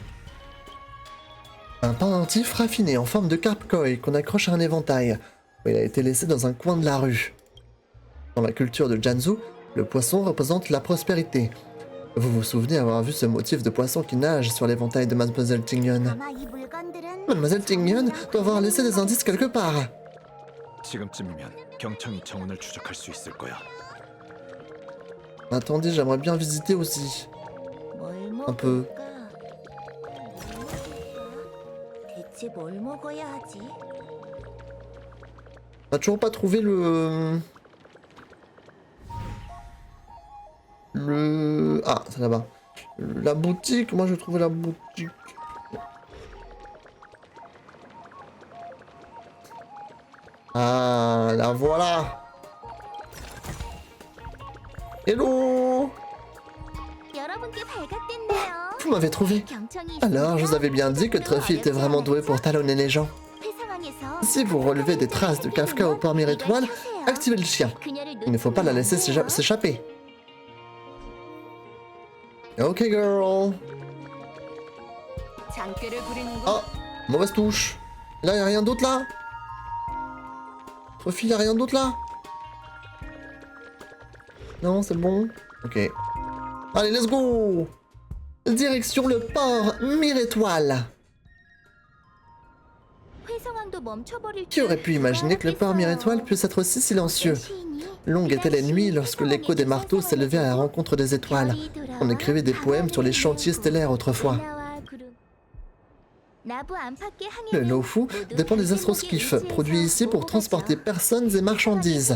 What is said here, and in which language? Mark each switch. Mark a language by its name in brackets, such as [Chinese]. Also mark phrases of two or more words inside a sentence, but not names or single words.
[French] Un pendentif raffiné en forme de carpe koi qu'on accroche à un éventail. Il a été laissé dans un coin de la rue. Dans la culture de Jianzhou, le poisson représente la prospérité. Vous vous souvenez avoir vu ce motif de poisson qui nage sur l'éventail de Mademoiselle Tignon. [Korean] 아마 이 물건들은 [French] Mademoiselle Tignon doit avoir laissé des indices quelque part. [Korean] 지금쯤이면 경청이 정원을 추적할 수 있을 거야. [French] Attendez, j'aimerais bien visiter aussi. Un peu. [Korean] 대체 뭘 먹어야 하지? [French] On a toujours pas trouvé le... Ah, c'est là-bas. La boutique, moi je trouvais la boutique. Ah, la voilà. Hello. [Korean] 여러분께 발각됐네요. [French] Vous m'avez trouvé. [Korean] 경청이 [French] Alors, je vous avais bien dit que Truffy était vraiment doué pour talonner les gens. [Korean] 회상항에서 [French] Si vous relevez des traces de Kafka au port Mirétoile, activez le chien. Il ne faut pas la laisser s'échapper. [English] Ok, girl. [French] Oh, mauvaise touche. Là, y'a rien d'autre là? Truffy, y'a rien d'autre là? Non, c'est bon. Ok. Allez, [English] let's go! [French] Direction le port Mirétoile. Qui aurait pu imaginer que le port Mirétoile puisse être aussi silencieux? Longues étaient les nuits lorsque l'écho des marteaux s'élevait à la rencontre des étoiles. On écrivait des poèmes sur les chantiers stellaires autrefois. Le Lofu dépend des astroskiffs, produits ici pour transporter personnes et marchandises.